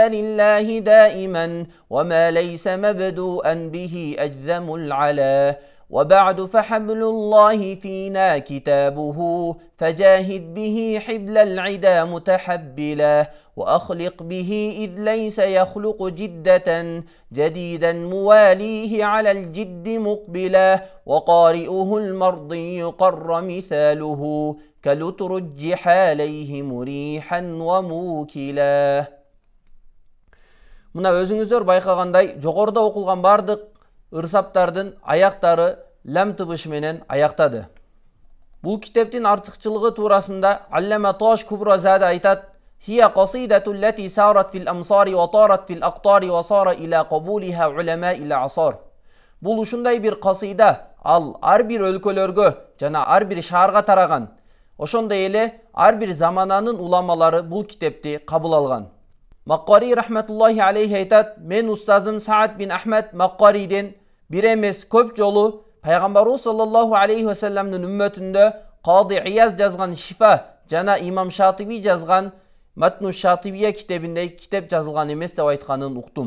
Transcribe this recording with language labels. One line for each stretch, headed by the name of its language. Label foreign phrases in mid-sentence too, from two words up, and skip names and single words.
Arabic: لله دائما وما ليس مبدوءا به أجذم العلا وبعد فحبل الله فينا كتابه فجاهد به حبل العدا متحبلا وأخلق به إذ ليس يخلق جدة جديدا مواليه على الجد مقبلا وقارئه المرضي قر مثاله كلترجح عليه مريحا وموكلا.
Kyrgyz: Мына өзүңүздөр байкагандай, жогоруда окулган бардык ырсаптардын аяктары лам тыбышы менен аяктады. Бул китептин артыкчылыгы туурасында Аллама Таш Кубразада айтат,
Arabic: هي قصيدة التي سارت في الأمصار وطارت في الأقطار وصار إلى قبولها علماء الأعصار.
Kyrgyz: Бул ушундай бир касыйда, ал ар бир өлкөлөргө жана ар бир шаарга тараган. Ошондой эле ар бир замананын уламалары бул китепти кабыл алган. Маккари
Arabic: رحمة الله عليه
Kyrgyz: айтат: "Мен устазым Саад бин Ахмад Маккариден бир эмес көп жолу пайгамбарыбыз
Arabic: صلى الله عليه و
Kyrgyz: салламдын үммөтүндө Кади Ияз жазган Шифа жана Имам Шатиби жазган Матну Шатибия китебинде китеп жазылган эмес деп айтканын уктум."